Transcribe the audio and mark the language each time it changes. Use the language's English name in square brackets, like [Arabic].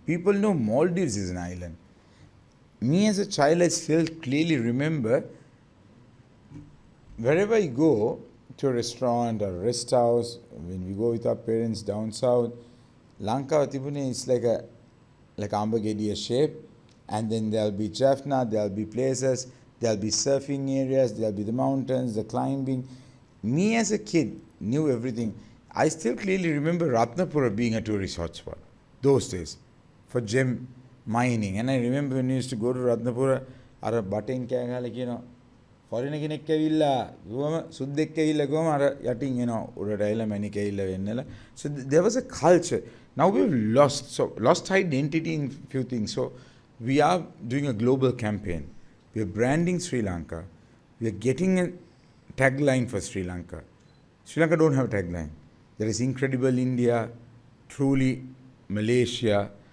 [English] People know Maldives is an island. Me as a child, I still clearly remember wherever I go to a restaurant or a rest house, when we go with our parents down south, Lanka Tibune is like Ambagediya shape, and then there'll be Jaffna, there'll be places, there'll be surfing areas, there'll be the mountains, the climbing. Me as a kid knew everything. I still clearly remember Ratnapura being a tourist hotspot those days for gem mining. And I remember when we used to go to Ratnapura, [Sinhala] අර බටෙන් කෑ ගහලා කියනවා foreign කෙනෙක් ඇවිල්ලා ගොම සුද්දෙක් ඇවිල්ලා ගොම අර යටින් එනවා උඩට ඇවිල්ලා මැණික් ඇවිල්ලා වෙන්නලා. [English] So there was a culture. Now we've lost identity in few things. So we are doing a global campaign. We are branding Sri Lanka. We are getting a tagline for Sri Lanka. Sri Lanka don't have a tagline. There is incredible India, truly Malaysia.